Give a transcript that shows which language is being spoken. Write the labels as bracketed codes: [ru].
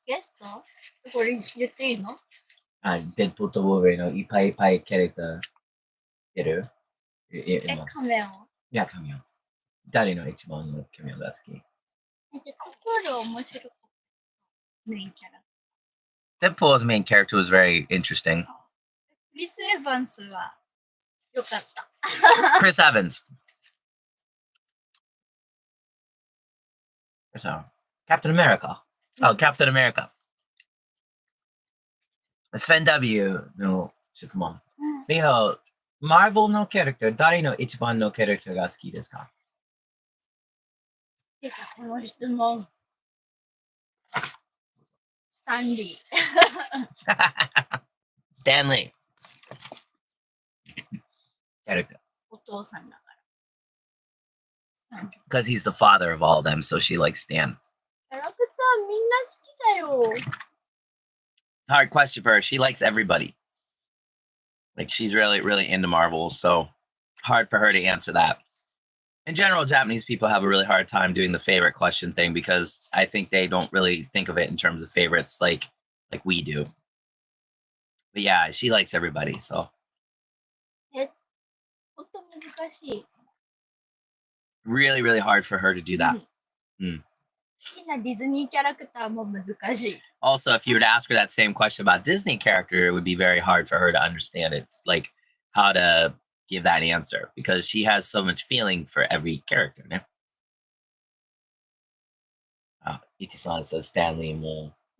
[ja] ゲストこれ言っていいの？デッドプールとウォーバリンのいっぱいキャラクターいる？カメオ。いや、カメオ。誰の一番のキャミオが好き？デッドプール面白かった。メインキャラ。 [en] Deadpool's main character was very interesting. [ja] クリス・エヴァンスはよかった。 [en] Chris Evans. Captain America. Oh, Captain America. [ja] Sven W. の質問。 Miho, Marvel のキャラクター、誰の一番のキャラクターが好きですか？この質問。スタンリー。スタンリー。キャラクター。お父さんだから。 [en] Because he's the father of all of them, so she likes Stan. [ja] キャラクターみんな好きだよ。 [en] Hard question for her. She likes everybody. Like she's really, really into Marvel, so hard for her to answer that. In general, Japanese people have a really hard time doing the favorite question thing because I think they don't really think of it in terms of favorites like we do. But yeah, she likes everybody, so. [ja] ほんと難しい。 [en] Really, really hard for her to do that. [ja] 好きなディズニーキャラクターも難しい。 [en] Also, if you were to ask her that same question about Disney character, it would be very hard for her to understand it, like how to give that answer because she has so much feeling for every character. Ne? Iti-san says Stanley more.